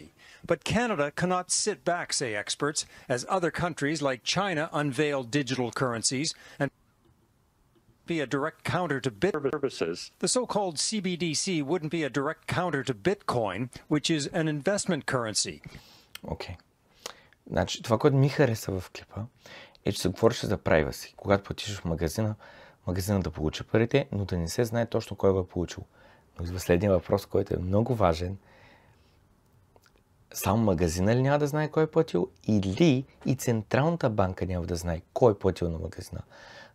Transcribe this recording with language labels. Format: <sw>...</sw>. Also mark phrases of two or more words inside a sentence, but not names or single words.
<en>But Canada cannot sit back, say experts, as other countries like China unveil digital currencies and be a direct counter to services. The so-called CBDC wouldn't be a direct counter to Bitcoin, which is an investment currency.</en> <bg>Окей. Значи, това, което ми хареса в клипа, е, че се говореше за privacy. Когато платиш в магазина да получи парите, но да не се знае точно кой го е получил. Но идва следния въпрос, който е много важен. Само магазина ли няма да знае кой е платил, или и Централната банка няма да знае кой е платил на магазина?</bg>